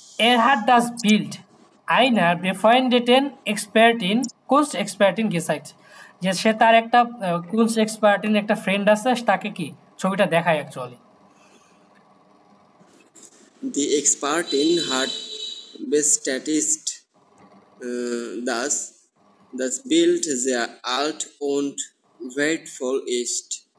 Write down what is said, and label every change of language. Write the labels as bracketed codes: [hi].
[de] Er hat das Bild einer befreundeten Kunstexpertin gezeigt. [bn] যে সে তার একটা Kunstexpertin একটা ফ্রেন্ড আছে, তাকে কি ছবিটা দেখায় actually. [de] Die Expertin hat bestätigt, dass das Bild sehr alt und wertvoll ist.